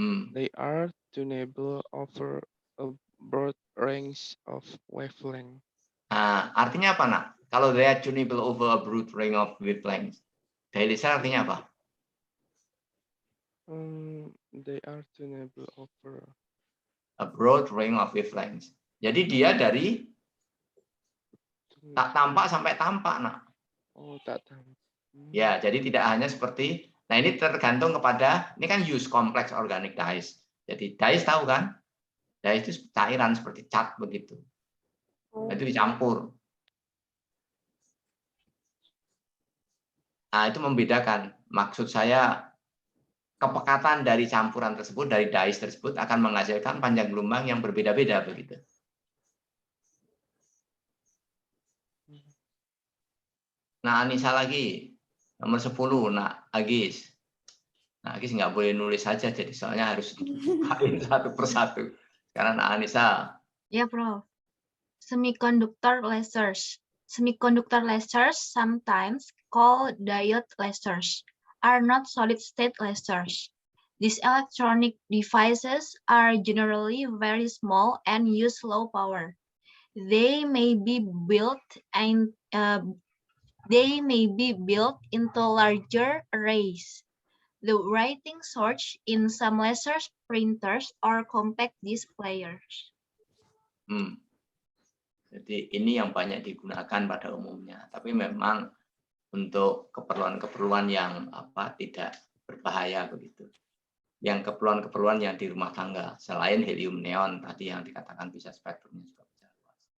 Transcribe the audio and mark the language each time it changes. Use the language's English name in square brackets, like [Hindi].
[English] They are tunable over a broad range of wavelength. [Indonesian] Nah, artinya apa, Nak? Kalau [English] they are tunable over a broad range of wavelength, [Indonesian] dye-laser artinya apa? [English] They are tunable over a broad range of wavelengths. [Indonesian] Jadi dia dari tak tampak sampai tampak, Nak. Tak tampak. Ya, jadi tidak hanya seperti. Nah, ini tergantung kepada, ini kan [English] use complex organic dyes. [Indonesian] Jadi dyes tahu kan? Dyes itu cairan seperti cat begitu. Nah, itu dicampur. Nah, itu membedakan. Maksud saya, kepekatan dari campuran tersebut, dari dyes tersebut akan menghasilkan panjang gelombang yang berbeda-beda begitu. Nah, Anissa lagi. Nomor 10, Nak Agis. Nah, Agis nggak boleh nulis saja, jadi soalnya harus dibukain satu persatu. Sekarang Nak Anissa. [English] Ya, Prof. Semiconductor lasers. Semiconductor lasers, sometimes called diode lasers, are not solid-state lasers. These electronic devices are generally very small and use low power. They may be built into larger arrays. The writing source in some laser printers or compact disc players. [Indonesian] Jadi ini yang banyak digunakan pada umumnya. Tapi memang untuk keperluan-keperluan yang tidak berbahaya begitu. Yang keperluan-keperluan yang di rumah tangga selain helium neon tadi yang dikatakan bisa spektrumnya juga bisa luas.